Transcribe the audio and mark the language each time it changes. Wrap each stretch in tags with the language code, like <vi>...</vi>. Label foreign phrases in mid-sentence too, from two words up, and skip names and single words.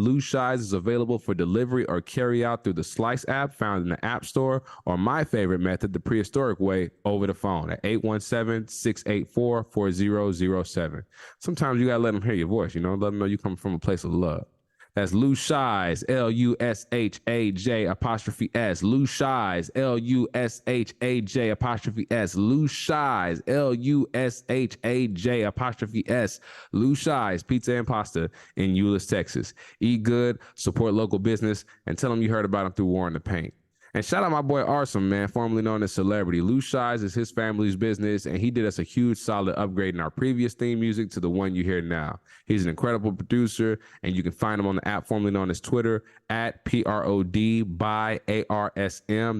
<en>Lou Schei's is available for delivery or carry out through the Slice app found in the App Store, or my favorite method, the prehistoric way, over the phone at 817-684-4007. Sometimes you got to let them hear your voice, let them know you come from a place of love. That's Lou Schei's, LUSHAJ''S. Lou Schei's, LUSHAJ''S. Lou Schei's, LUSHAJ''S. Lou Schei's Pizza and Pasta in Euless, Texas. Eat good, support local business, and tell them you heard about them through War in the Paint. And shout out my boy Arson, man, formerly known as Celebrity. Lou Schei's is his family's business, and he did us a huge solid upgrade in our previous theme music to the one you hear now. He's an incredible producer, and you can find him on the app formerly known as Twitter at PROD by ARSM.</en>